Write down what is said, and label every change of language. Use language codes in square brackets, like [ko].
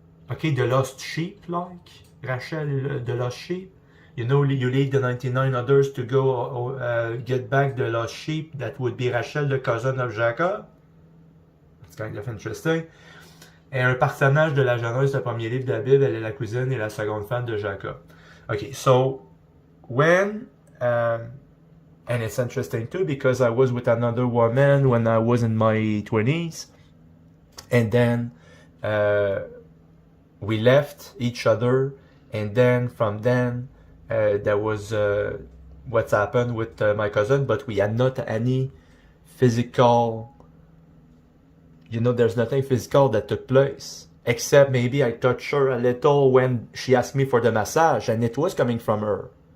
[en] Okay, the lost sheep, like. Rachel, the lost sheep. You leave the 99 others to go get back the lost sheep. That would be Rachel, the cousin of Jacob. It's kind of interesting. [fr] Et un personnage de la Genèse, le premier livre de la Bible, elle est la cousine et la seconde femme de Jacob. [en] Okay, so when... and it's interesting too because I was with another woman when I was in my 20s, and then we left each other, and then from then there was what's happened with my cousin, but we had not any physical, there's nothing physical that took place, except maybe I touched her a little when she asked me for the massage, and it was coming from her.